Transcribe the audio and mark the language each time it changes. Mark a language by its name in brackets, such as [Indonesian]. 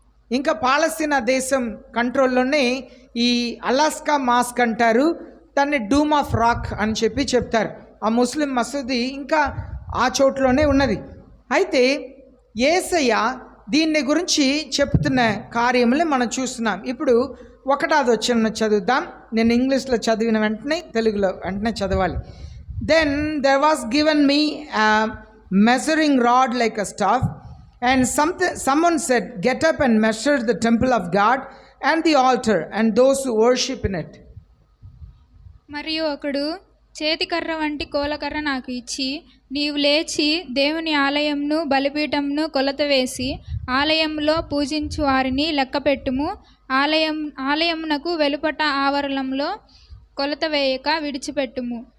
[Telugu] ఇంకా పాలస్తీనా దేశం కంట్రోల్లోనే ఈ అలాస్కా మాస్క్ అంటారు, దాన్ని డూమ్ ఆఫ్ రాక్ అని చెప్పి చెప్తారు. ఆ ముస్లిం మసూది ఇంకా ఆ చోట్లోనే ఉన్నది. అయితే యేసయ్య దీన్ని గురించి చెప్తున్న కార్యములు మనం చూస్తున్నాం. ఇప్పుడు 1వ చదువుదాం. నేను ఇంగ్లీష్లో చదివిన వెంటనే తెలుగులో వెంటనే చదవాలి. [English] Then there was given me a measuring rod like a staff, and someone said, get up and measure the temple of God and the altar and those who worship in it. [Telugu] మరియు ఒకడు చేతికర్ర వంటి కోలకర్ర నాకు ఇచ్చి, నీవు లేచి దేవుని ఆలయంను బలిపీఠంను కొలత వేసి ఆలయంలో పూజించు వారిని లెక్కపెట్టుము, ఆలయమునకు వెలుపట ఆవరణంలో కొలత వేయక విడిచిపెట్టుము.